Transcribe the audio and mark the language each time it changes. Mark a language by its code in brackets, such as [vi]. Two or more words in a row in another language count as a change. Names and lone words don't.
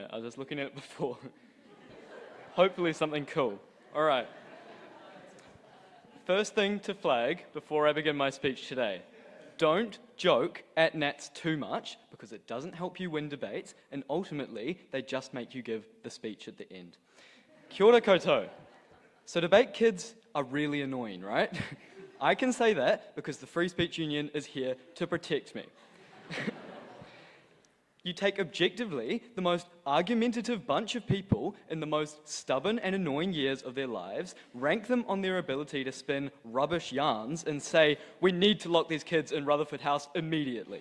[en] I was just looking at it before. Hopefully something cool. All right. First thing to flag before I begin my speech today. Don't joke at Nats too much because it doesn't help you win debates and ultimately they just make you give the speech at the end. [mi] Kia ora koutou. [en] So debate kids are really annoying, right? I can say that because the Free Speech Union is here to protect me. You take objectively the most argumentative bunch of people in the most stubborn and annoying years of their lives, rank them on their ability to spin rubbish yarns and say, we need to lock these kids in Rutherford House immediately.